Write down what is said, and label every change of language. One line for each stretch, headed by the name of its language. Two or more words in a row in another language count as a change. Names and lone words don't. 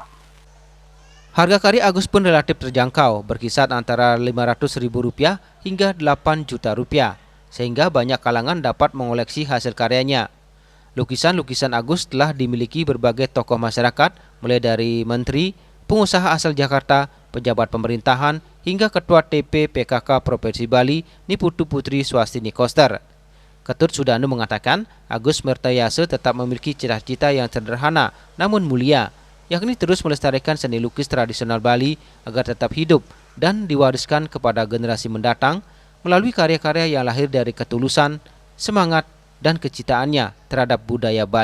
Indonesian: Harga karya Agus pun relatif terjangkau, berkisar antara Rp500.000 hingga Rp8 juta, sehingga banyak kalangan dapat mengoleksi hasil karyanya. Lukisan-lukisan Agus telah dimiliki berbagai tokoh masyarakat, mulai dari menteri, pengusaha asal Jakarta, pejabat pemerintahan, hingga Ketua TP PKK Provinsi Bali, Niputu Putri Swastini Koster. Ketut Sudane mengatakan, Agus Mertayasa tetap memiliki cita-cita yang sederhana namun mulia, yakni terus melestarikan seni lukis tradisional Bali agar tetap hidup dan diwariskan kepada generasi mendatang melalui karya-karya yang lahir dari ketulusan, semangat, dan kecintaannya terhadap budaya Bali.